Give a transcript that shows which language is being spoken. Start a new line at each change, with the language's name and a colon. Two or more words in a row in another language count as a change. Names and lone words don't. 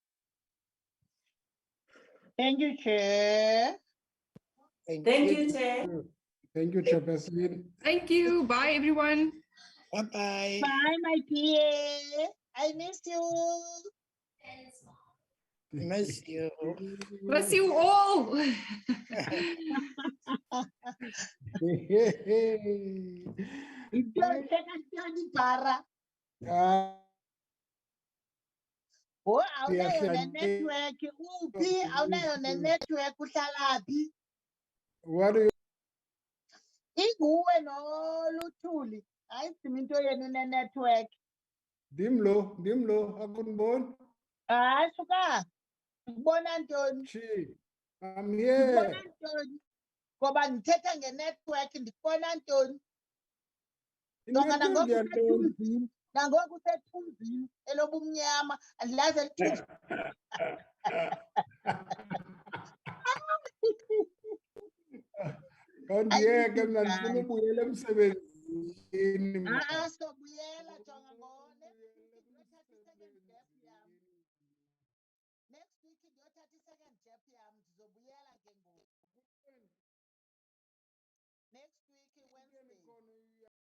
English: Thank you, Chair. Thank you, Chair. Thank you, Chairperson. Thank you. Bye, everyone. Bye-bye. Bye, my dear. I miss you. Miss you. Miss you all.
Xhosa: Oh, awunayo network uphi awunayo network uhlalaphi
English: What do you
Xhosa: inguwe noLuthuli hayi sima into yenu network Dimlo akuniboni? hayi suka ngibona ntoni
English: I'm
Zulu: ngibona
English: here.
Xhosa: ntoni ngoba ngithetha ngenetwork ndibona ntoni Jonga nangoku usethunzini nangoku usethunzini elobumnyama andilazi elithunzi
Zulu: Ngiyeke mina ngifuna ubuyela emsebenzini.
Xhosa: sobuyela jonga ngone
English: next week
Xhosa: ndiyo 30-second gap yam ndizobuyela ke ngoku
English: next week Wednesday